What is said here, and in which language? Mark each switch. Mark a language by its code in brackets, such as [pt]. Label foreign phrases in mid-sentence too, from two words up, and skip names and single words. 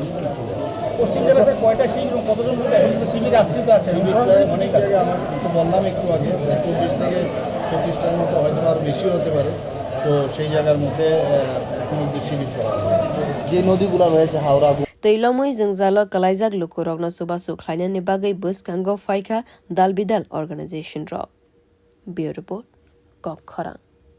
[bn] পশ্চিম জেলাতে কয়টা শিবির কতজন শিবির আশ্রিত আছে অনেক জায়গায় আমার তো বললাম একটু আগে 20 থেকে 25টার মতো হয়তো আরও বেশি হতে পারে তো সেই জায়গার মধ্যে এখন শিবির করা যে নদীগুলো রয়েছে হাওড়া [trp] Twilomui jalo kalaijak lukurokno subasu khlainani bagai buskango faika dalbidal organization ro Bureau Report Kokkhara